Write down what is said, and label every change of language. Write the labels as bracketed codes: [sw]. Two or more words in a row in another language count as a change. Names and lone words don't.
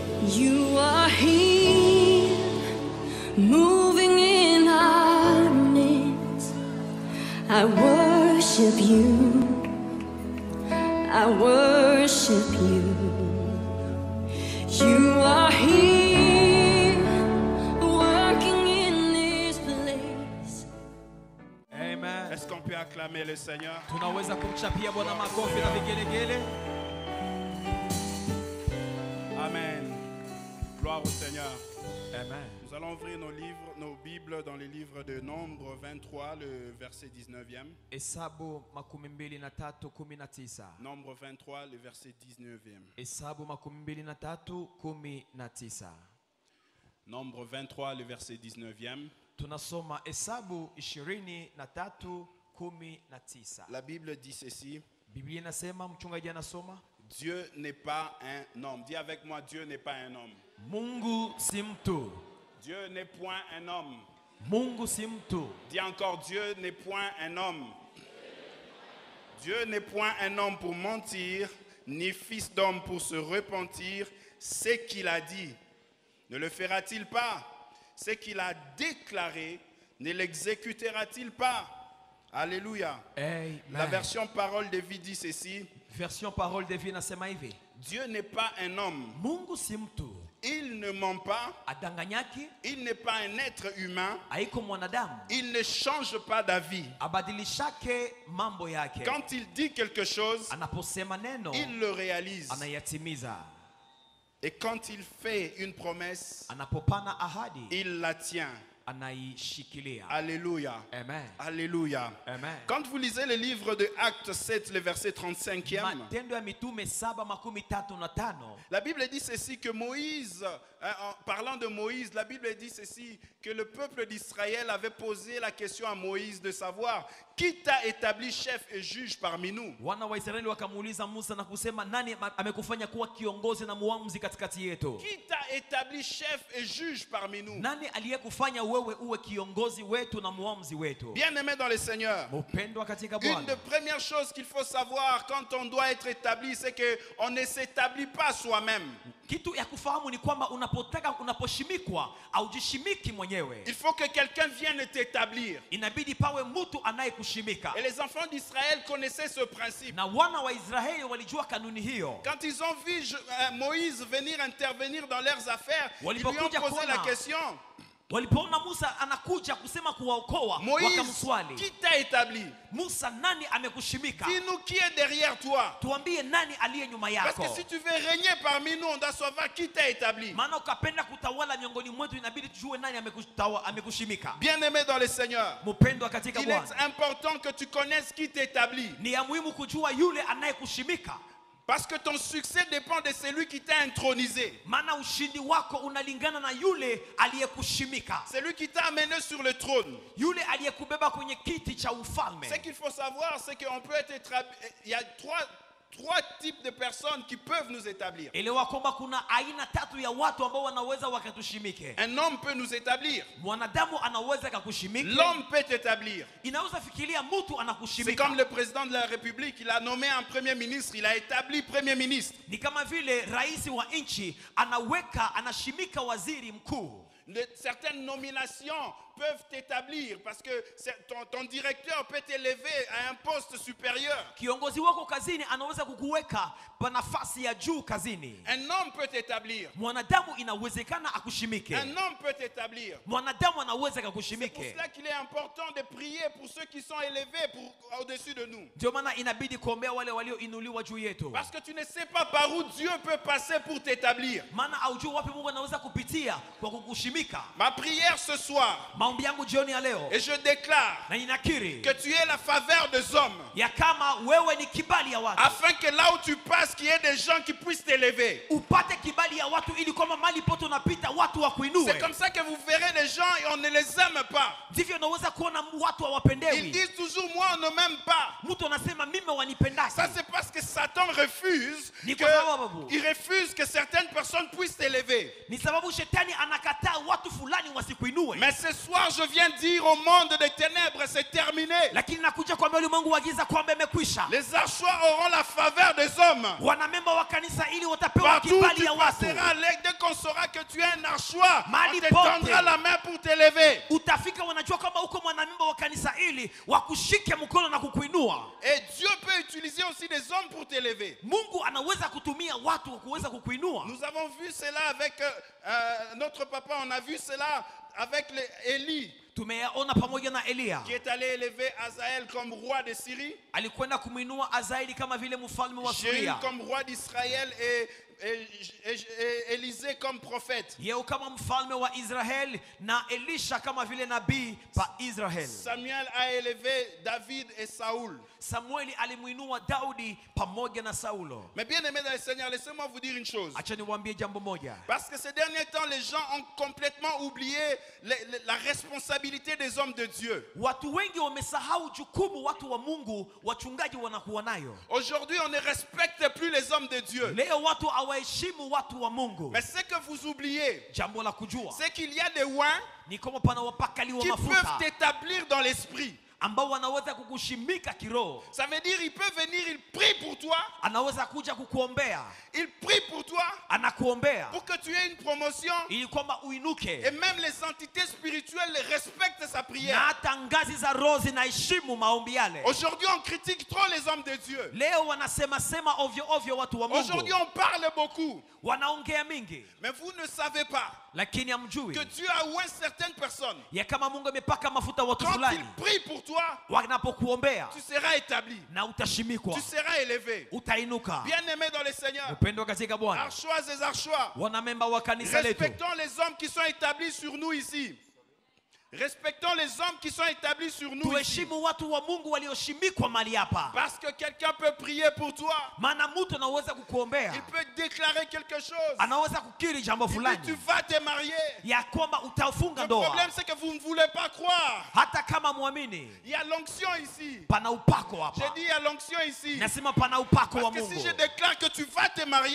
[en] You are here, moving in our midst. I worship you. I worship you. You are here, working in this place. Amen. [fr] Est-ce qu'on peut acclamer le Seigneur? [sw] Tunaweza kumchapia Bwana makofi na vigelegele. Amen. [fr] Gloire au Seigneur. Amen. Nous allons ouvrir nos Bibles dans les livres de Nombre 23, le verset 19e. [sw] Hesabu 23:19. [fr] Nombre 23, le verset 19e. [sw] Hesabu 23:19. [fr] Nombre 23, le verset 19e. [sw] Tunasoma Hesabu 23:19. [fr] La Bible dit ceci. [sw] Biblia inasema, mchungaji anasoma, [fr] Dieu n'est pas un homme. Dis avec moi, Dieu n'est pas un homme. [sw] Mungu si mtu. [fr] Dieu n'est point un homme. [sw] Mungu si mtu. [fr] Dis encore, Dieu n'est point un homme. Dieu n'est point un homme pour mentir, ni fils d'homme pour se repentir. Ce qu'il a dit, ne le fera-t-il pas? Ce qu'il a déclaré, ne l'exécutera-t-il pas? Alléluia. Amen. La version Parole de Vie dit ceci. [sw] Version Parole de Vie inasema hivi. [fr] Dieu n'est pas un homme. [sw] Mungu si mtu. [fr] Il ne ment pas. [sw] Adanganyaki. [fr] Il n'est pas un être humain. [sw] Haiko mwanadamu. [fr] Il ne change pas d'avis. [sw] Abadilishake mambo yake. [fr] Quand il dit quelque chose, [sw] anaposema neno, [fr] il le réalise. [sw] anayatimiza. [fr] Et quand il fait une promesse, [sw] Anapopana ahadi, [fr] il la tient. [sw] anaishikilia. [fr] Alléluia. Amen. Alléluia. Amen. Quand vous lisez le livre de Actes 7, le verset 35e, [sw] Matendo ya Mitume 7:35. [fr] la Bible dit ceci que Moïse, en parlant de Moïse, la Bible dit ceci que le peuple d'Israël avait posé la question à Moïse de savoir qui t'a établi chef et juge parmi nous. [sw] Wana wa Israeli wakamuuliza Musa na kusema, nani amekufanya kuwa kiongozi na muamuzi katikati yetu? [fr] Qui t'a établi chef et juge parmi nous? [sw] Nani aliyekufanya wewe uwe kiongozi wetu na muamuzi wetu? [fr] Bien-aimé dans le Seigneur, [sw] Mpendwa katika une Bwana, [fr] des premières choses qu'il faut savoir quand on doit être établi, c'est qu'on ne s'établit pas soi-même. [sw] kitu ya kufahamu ni kwamba unaposhimikwa haujishimiki mwenyewe. [fr] Il faut que quelqu'un vienne t'établir. [sw] Inabidi pawe mtu anayekushimika. [fr] Et les enfants d'Israël connaissaient ce principe. [sw] Na wana wa Israeli walijua kanuni hiyo. [fr] Quand ils ont vu Moïse venir intervenir dans leurs affaires, ils lui ont posé la question. [sw] Walipoona Musa anakuja kusema kuwaokoa, Moïse, wakamswali, [fr] qui t'a établi? [sw] Musa, nani amekushimika? [fr] Dis-nous qui est derrière toi. [sw] Tuambie nani aliye nyuma Parce yako. [fr] que si tu veux régner parmi nous, on doit savoir qui t'a établi. [sw] Maana ukapenda kutawala miongoni mwetu, inabidi tujue nani amekushimika. [fr] Bien-aimé dans le Seigneur, [sw] Mpendwa katika il Bwana, [fr] est important que tu connaisses qui t'établit. [sw] ni ya muhimu kujua yule anayekushimika. [fr] Parce que ton succès dépend de celui qui t'a intronisé. [sw] Maana ushindi wako unalingana na yule aliyekushimika. [fr] Celui qui t'a amené sur le trône. [sw] Yule aliyekubeba kwenye kiti cha ufalme. [fr] Ce qu'il faut savoir, c'est qu'on peut être il y a trois types de personnes qui peuvent nous établir. [sw] Elewa kwamba kuna aina tatu ya watu ambao wanaweza wakatushimike. [fr] Un homme peut nous établir. [sw] Mwanadamu anaweza kukushimika. [fr] L'homme peut t'établir. [sw] Inaweza fikiria mtu C'est anakushimika. [fr] comme le président de la République, il a nommé un premier ministre, il a établi premier ministre. [sw] Ni kama vile rais wa nchi anashimika waziri mkuu. [fr] Certaines nominations peuvent t'établir parce que ton directeur peut t'élever à un poste supérieur. [sw] Kiongozi wako kazini anaweza kukuweka pa nafasi ya juu kazini. [fr] Un homme peut t'établir. [sw] Mwanadamu inawezekana akushimike. [fr] Un homme peut t'établir. [sw] Mwanadamu anaweza [fr] C'est pour [sw] kukushimike. [fr] cela qu'il est important de prier pour ceux qui sont élevés au-dessus de nous. [sw] Ndio maana inabidi kuombea wale walioinuliwa juu yetu. [fr] Parce que tu ne sais pas par où Dieu peut passer pour t'établir. [sw] Maana haujui wapi Mungu anaweza kupitia kwa kukushimika. [fr] Ma prière ce soir, [sw] Maombi yangu jioni ya leo, [fr] et je déclare [sw] na ninakiri [fr] que tu aies la faveur des hommes, [sw] ya kama wewe ni kibali ya watu, [fr] afin que là où tu passes, qu'il y ait des gens qui puissent t'élever. [sw] upate kibali ya watu ili kwamba mali pote unapita watu wakuinue. [fr] C'est comme ça que vous verrez les gens et on ne les aime pas. [sw] Ndivyo unaweza kuona watu Ils hawapendewi. [fr] disent toujours, moi on ne m'aime pas. [sw] Mtu anasema mimi wanipendaki. [fr] Ça c'est parce que Satan refuse [sw] Ni kwa sababu [fr] il refuse que certaines personnes puissent t'élever. [sw] ni sababu shetani anakataa watu fulani wasikuinue. [fr] Mais ce soir, je viens dire au monde des ténèbres, c'est terminé. [sw] Lakini nakuja kuambia ulimwengu wa giza kwamba imekwisha. [fr] Les archois auront la faveur des hommes. [sw] Wanamemba wa kanisa ili watapewa [fr] Partout où [sw] kibali tu ya watu. [fr] passeras, dès qu'on saura que tu es un archois, [sw] Mahali [fr] on te tendra [sw] pote. [fr] la main pour t'élever. [sw] Utafika wanajua kama uko mwanamemba wa kanisa ili wakushike mkono na kukuinua. [fr] Et Dieu peut utiliser aussi des hommes pour t'élever. [sw] Mungu anaweza kutumia watu kuweza kukuinua. [fr] Nous avons vu cela avec notre papa, on a vu cela avec Élie, [sw] Tumeona pamoja na Elia. [fr] qui est allé élever Hazaël comme roi de Syrie, [sw] Alikwenda kumuinua Azaeli kama vile mfalme wa Jéhu Syria. [fr] comme roi d'Israël et Élisée comme prophète. [sw] Yeye kama mfalme wa Israel na Elisha kama vile nabii pa Israel. [fr] Samuel a élevé David et Saoul. [sw] Samueli alimuinua Daudi pamoja na Saulo. [fr] Mais bien aimé dans le Seigneur, laissez-moi vous dire une chose. [sw] Acha niwaambie jambo moja. [fr] Parce que ces derniers temps, les gens ont complètement oublié la responsabilité des hommes de Dieu. [sw] Watu wengi wamesahau jukumu watu wa Mungu wachungaji wanakuwa nayo. [fr] Aujourd'hui, on ne respecte plus les hommes de Dieu. [sw] Leo watu hawaheshimu watu wa Mungu. [fr] Mais ce que vous oubliez, [sw] Jambo la kujua [fr] c'est qu'il y a des oins [sw] ni kama pana wapakali wa [fr] qui peuvent [sw] mafuta [fr] t'établir dans l'esprit. [sw] ambao wanaweza kukushimika kiroho. [fr] Ça veut dire il peut venir, il prie pour toi, [sw] Anaweza kuja kukuombea, [fr] il prie pour toi [sw] anakuombea [fr] pour que tu aies une promotion. [sw] ili kwamba uinuke. [fr] Et même les entités spirituelles respectent sa [sw] Na [fr] prière. [sw] hata ngazi za roho zinaheshimu maombi yale. [fr] Aujourd'hui, on critique trop les hommes de Dieu. [sw] Leo wanasema sema ovyo ovyo watu wa Aujourd'hui, Mungu. [fr] on parle beaucoup. [sw] Wanaongea mingi [fr] Mais vous ne savez pas [sw] lakini hamjui [fr] que Dieu a oint certaines personnes. [sw] ya kama Mungu amepaka mafuta watu Quand fulani. [fr] il prie pour toi, [sw] Wanapokuombea [fr] tu seras établi. [sw] na utashimikwa, [fr] Tu seras élevé. [sw] utainuka. [fr] Bien-aimé dans le Seigneur, [sw] Upendo katika Bwana. [fr] archois et archois, [sw] Wanamemba wa kanisa letu, [fr] respectons les hommes qui sont établis sur nous ici. Respectons les hommes qui sont établis sur nous ici. [sw] tuheshimu watu wa Mungu walioshimikwa mahali hapa. [fr] Parce que quelqu'un peut prier pour toi. [sw] Maana mtu anaweza kukuombea, [fr] Il peut déclarer quelque chose. [sw] anaweza kukiri jambo [fr] Il dit tu [sw] fulani [fr] vas te marier. [sw] ya kwamba utafunga Le ndoa. [fr] problème c'est que vous ne voulez pas croire. [sw] Hata kama muamini, [fr] Il y a l'onction ici. [sw] pana upako J'ai hapa. [fr] dit il y a l'onction ici. [sw] Nasema pana upako wa [fr] Parce que si Mungu. je déclare que tu vas te marier,